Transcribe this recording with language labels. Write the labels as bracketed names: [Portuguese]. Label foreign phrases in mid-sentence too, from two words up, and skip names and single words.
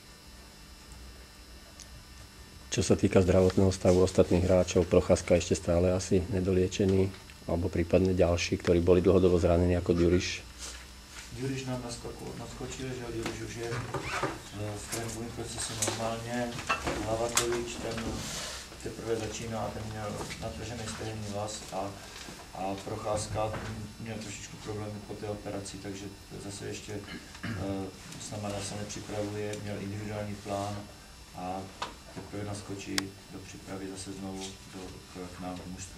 [Slovak] Čo sa týka zdravotného stavu ostatných hráčov, Procházka ešte stále asi nedoliečený, alebo prípadne ďalší, ktorí boli dlhodobo zranení ako Ďuriš. Ďuriš nám naskočil, že Ďuriš už je v tréningovém procesu normálne. Lavatovič, [Czech] ten teprve začíná a ten měl natržený stehenný vaz a Procházka měl trošičku problémy po té operaci, takže zase ještě s náma se nepřipravuje, měl individuální plán a teprve naskočí do přípravy zase znovu k nám do mužstva.